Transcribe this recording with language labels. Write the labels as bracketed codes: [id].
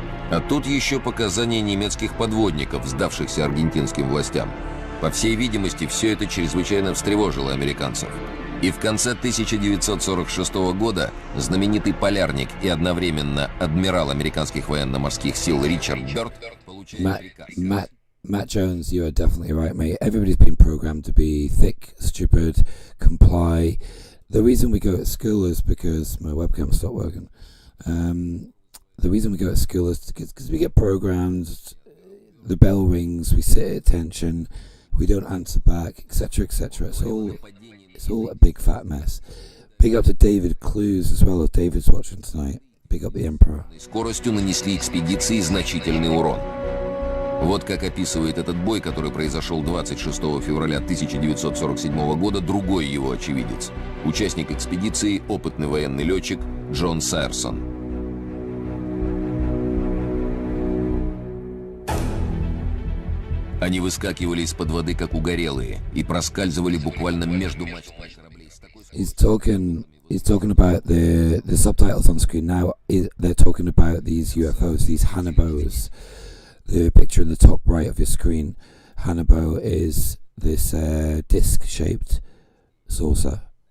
[ru] А тут еще показания немецких подводников, сдавшихся аргентинским властям. По всей видимости, все это чрезвычайно встревожило американцев. И в конце 1946 года знаменитый полярник и одновременно адмирал американских военно-морских сил Ричард Бёрд получает приказ. [en] Matt Jones, you are definitely right, mate. Everybody's been programmed to be thick, stupid, comply. The reason we go to school is because my webcam stopped working. The reason we go to school is because we get programmed. The bell rings, we sit at attention, we don't answer back, etc., etc. It's all a big fat mess. Big up to David Clues as well, as David's watching tonight. Big up the Emperor. [ru] Скоростью нанесли экспедиции значительный урон. Вот как описывает этот бой, который произошел 26 февраля 1947 года, другой его очевидец. Участник экспедиции, опытный военный летчик Джон Сайерсон. Они выскакивали из-под воды, как угорелые, и проскальзывали буквально между мачтами кораблей. [en] He's talking about the subtitles on screen now. They're talking about these UFOs, these Haunebos. The picture in the top right of your screen, Haunebo is this disc-shaped saucer.